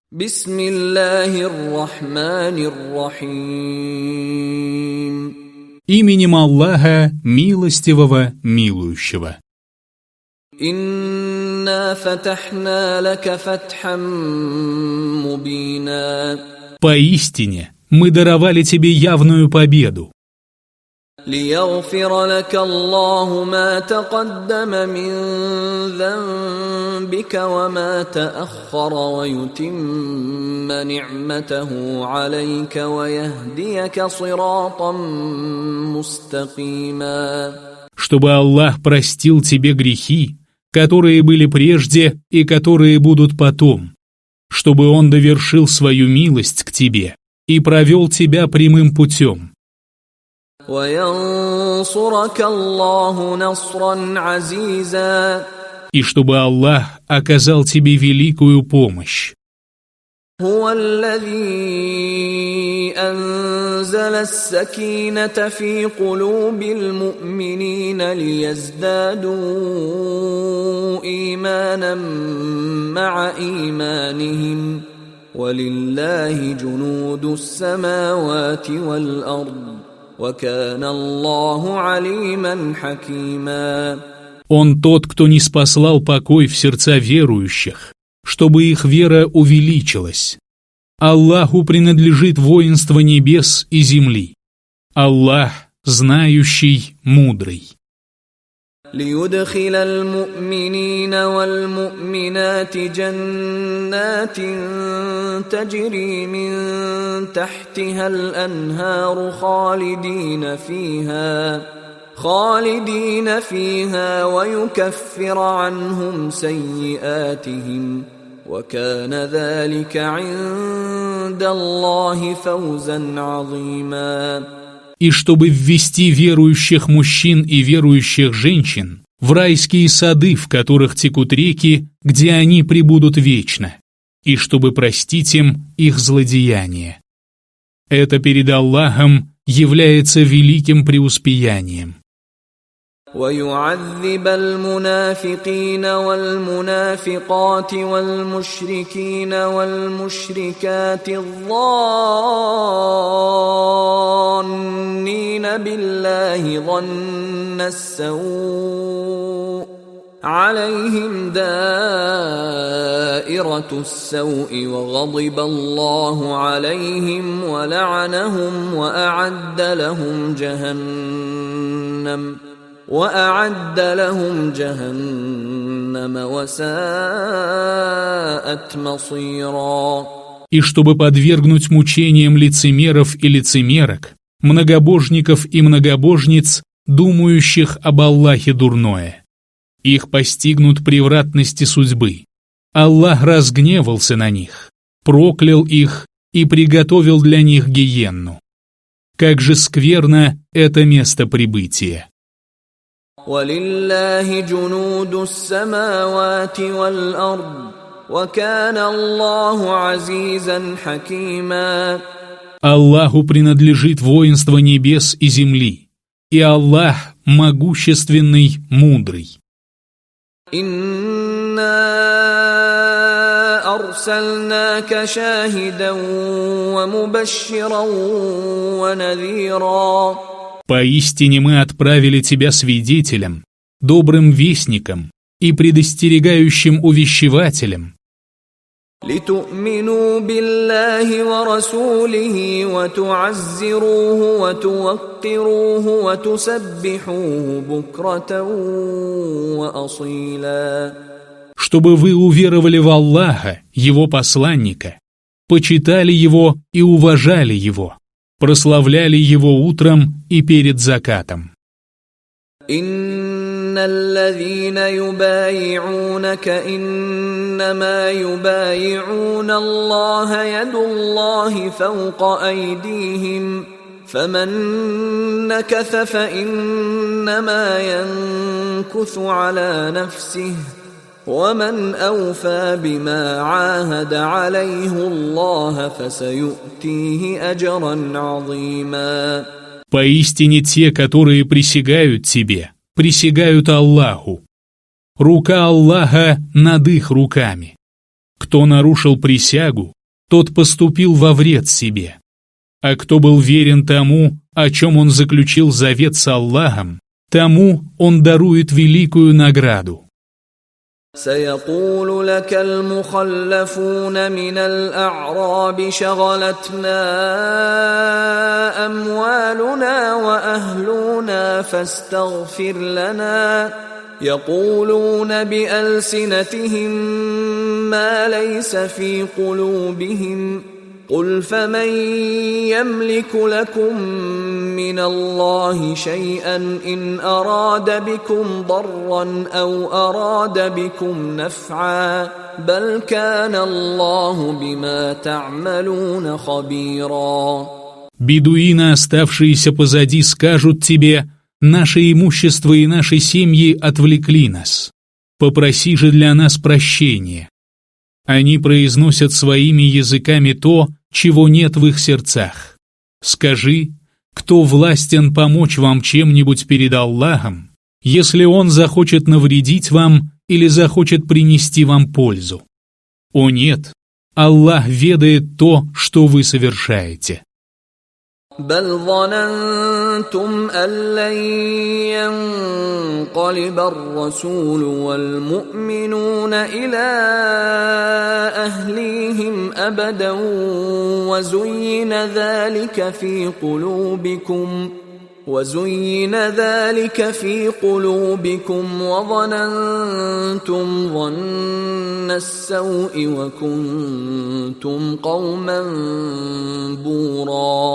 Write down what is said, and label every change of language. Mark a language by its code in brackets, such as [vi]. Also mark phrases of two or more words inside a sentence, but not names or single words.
[ar] بسم الله الرحمن الرحيم. [ru] Именем Аллаха, милостивого, милующего. [ar] إنا فتحنا لك فتحا مبينا. [ru] Поистине, мы даровали тебе явную победу, [ar] ليغفر لك الله ما تقدم من ذنبك وما تأخر ويتم نعمته عليك ويهديك صراطا مستقيما. [ru] чтобы Аллах простил тебе грехи, которые были прежде и которые будут потом, чтобы Он довершил свою милость к тебе и провел тебя прямым путем, [ar] وينصرك الله نصرا عزيزا. [ru] и чтобы Аллах оказал тебе великую помощь. [ar] هو الذي أنزل السكينة في قلوب المؤمنين ليزدادوا إيمانا مع إيمانهم ولله جنود السماوات والأرض وكان الله عليما حكيما. [ru] Он тот, кто ниспослал покой в сердца верующих, чтобы их вера увеличилась. Аллаху принадлежит воинство небес и земли. Аллах знающий, мудрый. [ar] ليدخل المؤمنين والمؤمنات جنات تجري من تحتها الأنهار خالدين فيها ويكفر عنهم سيئاتهم وكان ذلك عند الله فوزا عظيما. [ru] И чтобы ввести верующих мужчин и верующих женщин в райские сады, в которых текут реки, где они пребудут вечно, и чтобы простить им их злодеяния. Это перед Аллахом является великим преуспеянием. [ar] ويعذب المنافقين والمنافقات والمشركين والمشركات الظانين بالله ظن السوء عليهم دائرة السوء وغضب الله عليهم ولعنهم وأعد لهم جهنم وساءت مصيرا. [ru] И чтобы подвергнуть мучениям лицемеров и лицемерок, многобожников и многобожниц, думающих об Аллахе дурное. Их постигнут превратности судьбы. Аллах разгневался на них, проклял их и приготовил для них гиенну. Как же скверно это место прибытия. [ar] وَلِلَّهِ جُنُودُ السَّمَاوَاتِ وَالْأَرْضِ وَكَانَ اللَّهُ عَزِيزًا حَكِيمًا. [ru] Аллаху принадлежит воинство небес и земли, и Аллах могущественный, мудрый. [ar] إِنَّا أَرْسَلْنَاكَ شَاهِدًا وَمُبَشِّرًا وَنَذِيرًا. [ru] Поистине мы отправили тебя свидетелем, добрым вестником и предостерегающим увещевателем, [ar] لِتُؤْمِنُوا بِاللَّهِ وَرَسُولِهِ وَتُعَزِّرُوهُ وَتُوَقِّرُوهُ وَتُسَبِّحُوهُ بُكْرَةً وَأَصِيلًا. [ru] чтобы вы уверовали в Аллаха, Его посланника, почитали Его и уважали Его, прославляли Его утром и перед закатом. [ar] إن الذين يبايعونك إنما يبايعون الله يد الله فوق أيديهم فمن نكث فإنما ينكث على نفسه ومن أوفى بما عاهد عليه الله فسيؤتيه أجرا عظيما. [ru] Поистине те, которые присягают тебе, присягают Аллаху. Рука Аллаха над их руками. Кто нарушил присягу, тот поступил во вред себе. А кто был верен тому, о чем он заключил завет с Аллахом, тому он дарует великую награду. [ar] سيقول لك المخلفون من الأعراب شغلتنا أموالنا وأهلنا فاستغفر لنا يقولون بألسنتهم ما ليس في قلوبهم قل فمن يملك لكم من الله شيئا إن أراد بكم ضرا أو أراد بكم نفعا بل كان الله بما تعملون خبيرا. [ru] Бедуины, оставшиеся позади, скажут тебе: «Наше имущество и наши семьи отвлекли нас. Попроси же для нас прощения». Они произносят своими языками то, чего нет в их сердцах. Скажи, кто властен помочь вам чем-нибудь перед Аллахом, если Он захочет навредить вам или захочет принести вам пользу? О нет, Аллах ведает то, что вы совершаете. [ar] بل ظننتم أن لن ينقلب الرسول والمؤمنون إلى أهليهم أبدا وزين ذلك في قلوبكم وظننتم ظن السوء وكنتم قوما بورا.